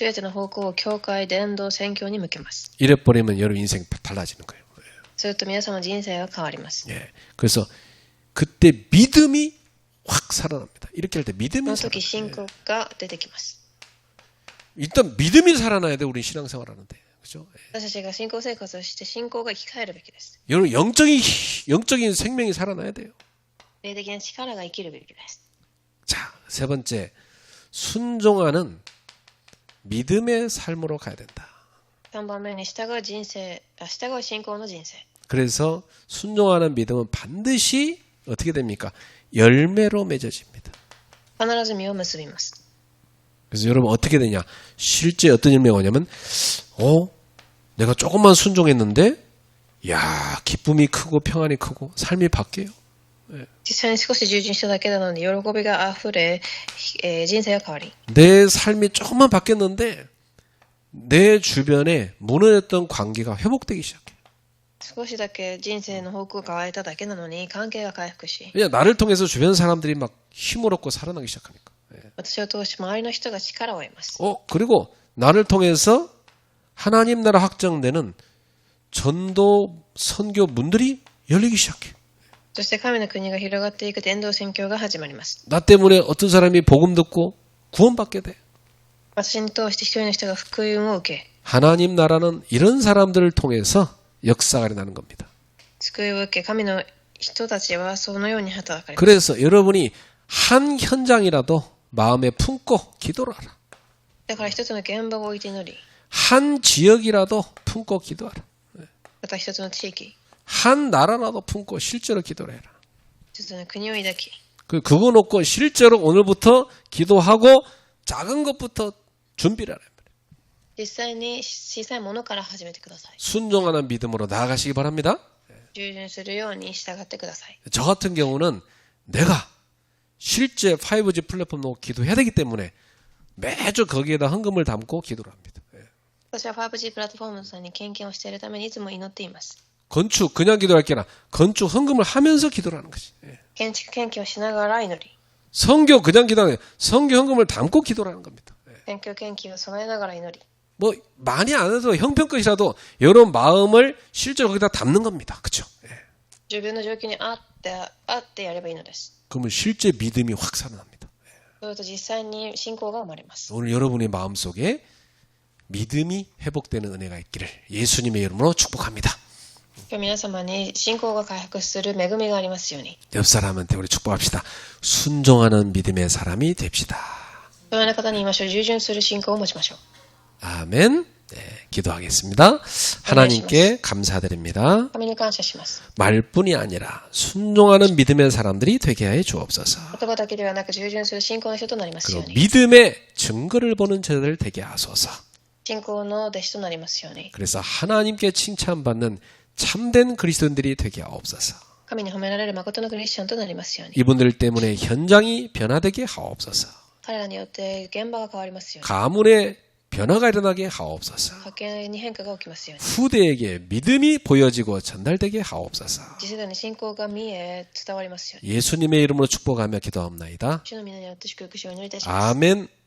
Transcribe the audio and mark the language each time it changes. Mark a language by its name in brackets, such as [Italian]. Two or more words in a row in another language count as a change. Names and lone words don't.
[Japanese] すべての方向を教会、伝道、宣教に向けます。 [Korean] 이래버리면 여러분 인생 달라지는 거예요. [Japanese] すると皆様の人生が変わります。 [Korean] 예. 그래서 그때 믿음이 확 살아납니다. 이렇게 할 때 [Japanese] そ [Korean] 믿음이 [Japanese] の [Korean] 살아. [Japanese] 時信仰が出てきます。 [Korean] 일단 믿음이 살아나야 돼. 우리 신앙생활하는데. 그죠? 예. [Japanese] 私たちが信仰生活をして信仰が生き返るべきです。 [Korean] 여러분 영적인 생명이 살아나야 돼요. [Japanese] 霊的な力が生きるべきです。 [Korean] 자, 세 번째. 순종하는 믿음의 삶으로 가야 된다. [Japanese] 3 番目に従う信仰の人生。 [Korean] 그래서 순종하는 믿음은 반드시 어떻게 됩니까? 열매로 맺어집니다. [Japanese] 必ず実を結びます。 [Korean] 그래서 여러분 어떻게 되냐? 실제 어떤 열매가 오냐면, 내가 조금만 순종했는데, 야, 기쁨이 크고 평안이 크고 삶이 바뀌어요. [Japanese] 実際に少し従順しただけなのに喜びがあふれ、人生が変わり、 [Korean] 내 삶이 조금만 바뀌었는데, 내 주변에 무너졌던 관계가 회복되기 시작해요. [Japanese] 少しだけ人生の方向が変われただけなのに関係が回復し、 [Korean] 그냥 나를 통해서 주변 사람들이 막 힘을 얻고 살아나기 시작하니까. [Japanese] 私を通して周りの人が力を得ます。 [Korean] 그리고 나를 통해서 하나님 나라 확정되는 전도 선교 문들이 열리기 시작해. [Japanese] そして神の国が広がっていく伝道宣教が始まります。 [Korean] 나 때문에 어떤 사람이 복음 듣고 구원받게 돼. [Japanese] 私に通して一人の人が福音を受け、 [Korean] 하나님 나라는 이런 사람들을 통해서 역사가 일어나는 겁니다. [Japanese] 救いを受け、神の人たちはそのように働かれます。 [Korean] 그래서 여러분이 한 현장이라도 마음에 품고 기도를 하라. [Japanese] だから一つの現場を置いて祈り、 [Korean] 한 지역이라도 품고 기도하라. [Japanese] また一つの地域、 [Korean] 한 나라라도 품고 실제로 기도를 해라. [Japanese] 一つの国を抱き、 [Korean] 그거 놓고 실제로 오늘부터 기도하고 작은 것부터 준비를 하라. [Japanese] 実際に小さいものから始めてください。 [Korean] 순종하는 믿음으로 나아가시기 바랍니다. [Japanese] 従順するように従ってください。 [Korean] 저 같은 경우는 내가 실제 5G 플랫폼 놓고 기도해야 되기 때문에 매주 거기에다 헌금을 담고 기도를 합니다. [Japanese] 私は 5G プラットフォームさんに献金をしているためにいつも祈っています。 [Korean] 건축 그냥 기도할 게 아니라 건축 헌금을 하면서 기도를 하는 거지. [Japanese] 建築献金をしながら祈り、 [Korean] 성교 그냥 기도하는 게 성교 헌금을 담고 기도를 하는 겁니다. [Japanese] 宣教献金を備えながら祈り、 [Korean] 뭐 많이 안 해도 형편껏이라도 여러분 마음을 실제로 거기다 담는 겁니다. 그렇죠? [Japanese] 自分の状況にあってやればいいのです。 [Korean] 그러면 실제 믿음이 확 살아납니다. [Japanese] そうすると実際に信仰が生まれます。 [Korean] 오늘 여러분의 마음속에 믿음이 회복되는 은혜가 있기를 예수님의 이름으로 축복합니다. [Japanese] 今日皆様に信仰が回復する恵みがありますように。 [Korean] 옆 사람한테 우리 축복합시다. 순종하는 믿음의 사람이 됩시다. [Japanese] そのような方に言いましょう。従順する信仰を持ちましょう。 [Korean] 아멘. 네, 기도하겠습니다. 하나님께 감사드립니다. [Japanese] 神に感謝します。 [Korean] 말뿐이 아니라 순종하는 믿음의 사람들이 되게 해 주옵소서. [Japanese] 言葉だけではなく従順する信仰の人となりますよう [Korean] 그리고 [Japanese] に。 [Korean] 믿음의 증거를 보는 저들 되게 하소서. [Japanese] 信仰の弟子となりますように。 [Korean] 그래서 하나님께 칭찬받는 참된 그리스도인들이 되게 하옵소서. [Japanese] 神に褒められる誠のクリスチャンとなりますように。 [Korean] 이분들 때문에 현장이 변화되게 하옵소서. [Japanese] 彼らによって現場が変わりますように。 [Korean] 가문의 변화가 일어나게 하옵소서. [Japanese] 家計に変化が起きますように。 [Korean] 후대에게 믿음이 보여지고 전달되게 하옵소서. [Japanese] 次世代に信仰が見え伝わりますように。 [Korean] 예수님의 이름으로 축복하며 기도합나이다. [Japanese] 主の皆によって祝福しをお祈りいたします。 [Korean] 아멘.